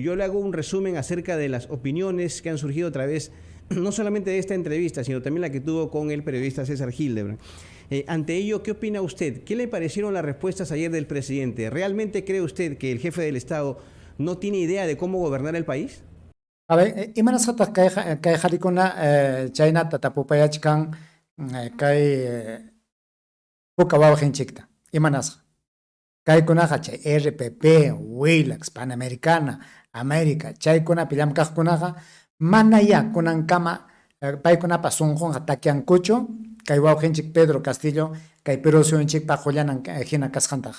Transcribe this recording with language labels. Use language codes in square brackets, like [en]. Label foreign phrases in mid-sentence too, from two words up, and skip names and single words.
[es] Yo le hago un resumen acerca de las opiniones que han surgido a través no solamente de esta entrevista, sino también la que tuvo con el periodista César Hildebrand. Ante ello, ¿qué opina usted? ¿Qué le parecieron las respuestas ayer del presidente? ¿Realmente cree usted que el jefe del Estado no tiene idea de cómo gobernar el país? A ver, [qu] imanasqataq kay qharikuna chaynata tapupayachkan kay puka wawqinchikta imanasqa. Kaykunaqa chay RPP, Willax, Panamericana, América, chaykunapi llamkaqkunaqa mana ya kunankama paykunapas sunqunqa takiankuchu kay wawqinchik Pedro Castillo kay Perusuyunchikpaq hullanan hina kasqantaqa.